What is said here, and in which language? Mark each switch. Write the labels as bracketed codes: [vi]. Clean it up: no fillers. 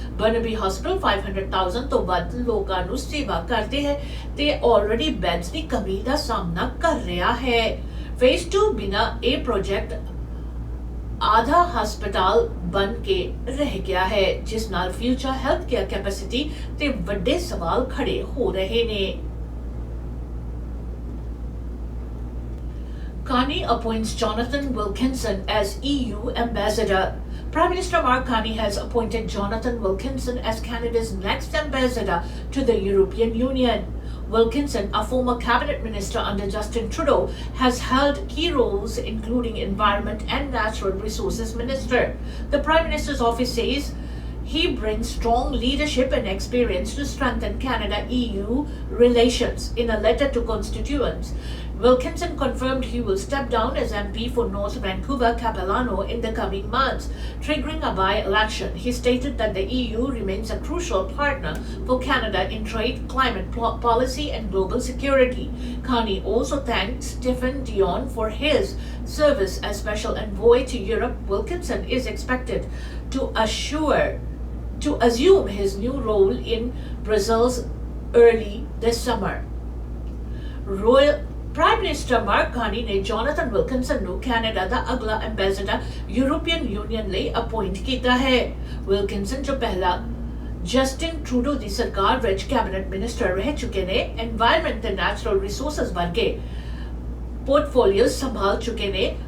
[pa] Burnaby hospital 500,000 ਤੋਂ ਵੱਧ ਲੋਕਾਂ ਨੂੰ ਸੇਵਾ ਕਰਦੇ ਹੈ ਤੇ ਆਲਰੇਡੀ ਬੈਡਸ ਦੀ ਕਮੀ ਦਾ ਸਾਹਮਣਾ ਕਰ ਰਿਹਾ ਹੈ। ਫੇਜ਼ 2 ਬਿਨਾ ਇਹ ਪ੍ਰੋਜੈਕਟ ਆਧਾ ਹਸਪਤਾਲ ਬਣ ਕੇ ਰਹਿ ਗਿਆ ਹੈ, ਜਿਸ ਨਾਲ ਫਿਊਚਰ ਹੈਲਥ ਕੇਅਰ ਕੈਪੈਸਿਟੀ ਤੇ ਵੱਡੇ ਸਵਾਲ ਖੜੇ ਹੋ ਰਹੇ ਨੇ। [en] Carney appoints Jonathan Wilkinson as EU ambassador. Prime Minister Mark Carney has appointed Jonathan Wilkinson as Canada's next ambassador to the European Union. Wilkinson, a former cabinet minister under Justin Trudeau, has held key roles including Environment and Natural Resources Minister. The Prime Minister's office says he brings strong leadership and experience to strengthen Canada-EU relations. In a letter to constituents, Wilkinson confirmed he will step down as MP for North Vancouver Capilano in the coming months, triggering a by-election. He stated that the EU remains a crucial partner for Canada in trade, climate policy and global security. Carney also thanked Stephen Dion for his service as Special Envoy to Europe. Wilkinson is expected to assume his new role in Brussels early this summer. [pa] Prime Minister Mark Carney ਨੇ Jonathan Wilkinson ਨੂੰ Canada ਦਾ ਅਗਲਾ ambassador European union ਲਈ appoint ਕੀਤਾ ਹੈ। Wilkinson ਜੋ ਪਹਿਲਾਂ Justin Trudeau ਦੀ ਸਰਕਾਰ ਵਿੱਚ ਕੈਬਨਿਟ ਮਿਨਿਸਟਰ ਰਹਿ ਚੁੱਕੇ ਨੇ, ਐਨਵਾਇਰਨਮੈਂਟ ਤੇ ਨੈਚੁਰਲ ਰਿਸੋਰਸਸ ਵਰਗੇ ਪੋਰਟਫੋਲੀਓਜ਼ ਸੰਭਾਲ ਚੁੱਕੇ ਨੇ।